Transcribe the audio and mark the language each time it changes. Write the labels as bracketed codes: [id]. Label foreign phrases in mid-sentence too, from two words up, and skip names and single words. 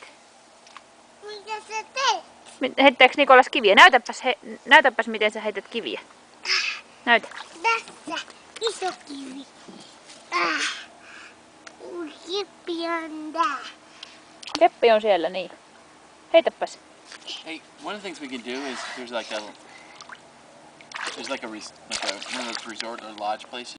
[fi] Mitä sä teet? Heittääks Nikolas kiviä? Näytäpäs miten sä heität kiviä. Näytä. Tässä iso kivi. Keppi on tää. Keppi on siellä, niin. Heitäpäs. [en] Hey, one of the things we can do is there's like a one of those resort or lodge places.